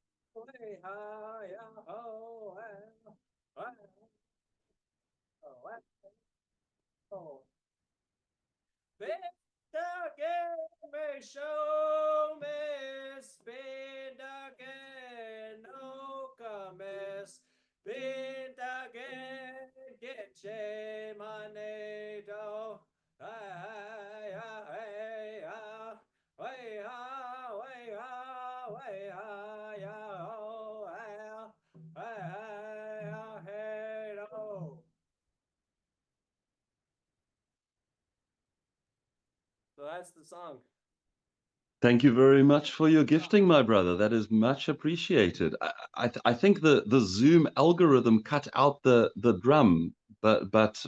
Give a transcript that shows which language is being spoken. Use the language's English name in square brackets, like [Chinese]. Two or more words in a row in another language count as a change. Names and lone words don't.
[English] show miss, Bindagen, no miss, Bindagen, get che manedo, ay, ay, ay, way ha, way ha, way ha, ya, oh, ay, hey, oh. So that's the song. Thank you very much for your gifting, my brother. That is much appreciated. I think the Zoom algorithm cut out the drum, but